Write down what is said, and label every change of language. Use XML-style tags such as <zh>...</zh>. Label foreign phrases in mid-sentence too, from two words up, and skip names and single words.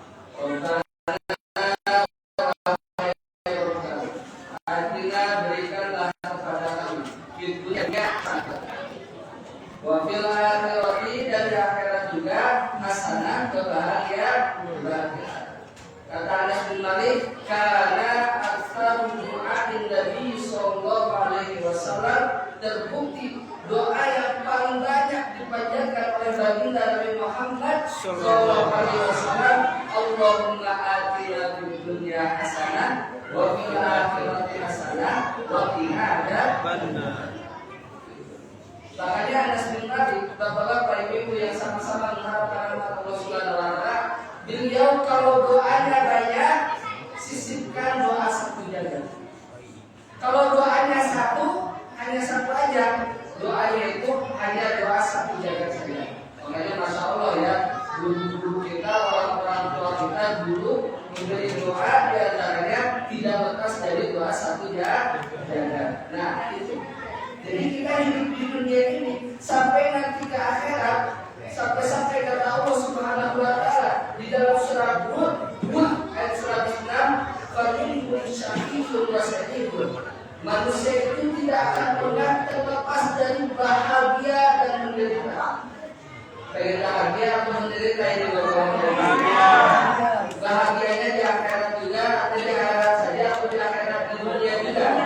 <id>Berikanlah kepada kami di dunia</id> <ar>وفي الآخرة,</ar> <id>dan di akhirat juga hasanah, kebahagiaan. Kata Anas bin Malik, karena</id> <ar>أكثر دعاء النبي صلى الله عليه وسلم,</ar> <id>terbukti doa yang paling banyak dipanjatkan oleh baginda Nabi Muhammad</id> <ar>صلى الله عليه وسلم, اللهم آتنا في الدنيا حسنة وفي الآخرة حسنة وقنا عذاب النار.</ar> <id>Makanya Anas bin Malik, bapak-bapak ibu yang sama-sama mengharapkan rahmat Allah</id> <ar>سبحانه وتعالى,</ar> <id>beliau kalau doanya banyak, sisipkan doa satu jagat. Kalau doanya satu, hanya satu aja, doanya itu hanya doa satu jagat saja. Makanya</id> <ar>ما شاء الله</ar> <id>ya, guru-guru kita, orang-orang tua kita dulu memberi doa diantaranya tidak lepas dari doa satu jagat. Nah itu. Jadi kita hidup di dunia ini sampai nanti ke akhirat, sampai kata Allah</id> <ar>سبحانه وتعالى</ar> <id>di dalam surah Hud ayat 106,</id> <ar>"فمنهم شقي وسعيد."</ar> <id>Manusia itu tidak akan pernah terlepas dari bahagia dan menderita. Pengen bahagia atau menderita ini bahagia. Bahagianya di akhirat juga, atau di akhirat saja, atau di akhirat di dunia juga.</id>